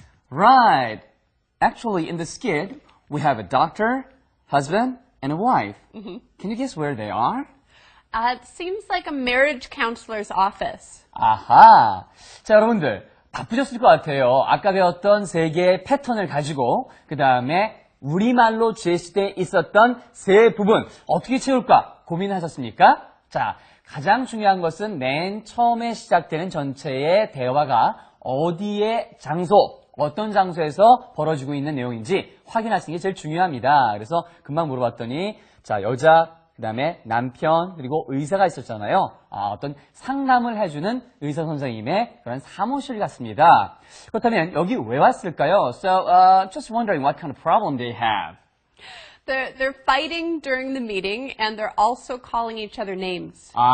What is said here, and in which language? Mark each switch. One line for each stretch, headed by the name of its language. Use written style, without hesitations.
English: Right. Actually, in the skit, we have a doctor, husband, and a wife. Mm-hmm. Can you guess where they are? It seems like a marriage counselor's office. 아하.
Korean: 자, 여러분들, 바쁘셨을 것 같아요. 아까 배웠던 세 개의 패턴을 가지고, 그 다음에 우리말로 제시돼 있었던 세 부분, 어떻게 채울까 고민하셨습니까? 자, 가장 중요한 것은 맨 처음에 시작되는 전체의 대화가 어디의 장소, 어떤 장소에서 벌어지고 있는 내용인지 확인하시는 게 제일 중요합니다. 그래서 금방 물어봤더니, 자, 여자, 그 다음에 남편, 그리고 의사가 있었잖아요. 어떤 상담을 해주는 의사 선생님의 그런 사무실 같습니다. 그렇다면 여기 왜 왔을까요?
English: So, just wondering what kind of problem they have. They're fighting during the meeting, and they're also calling each other names.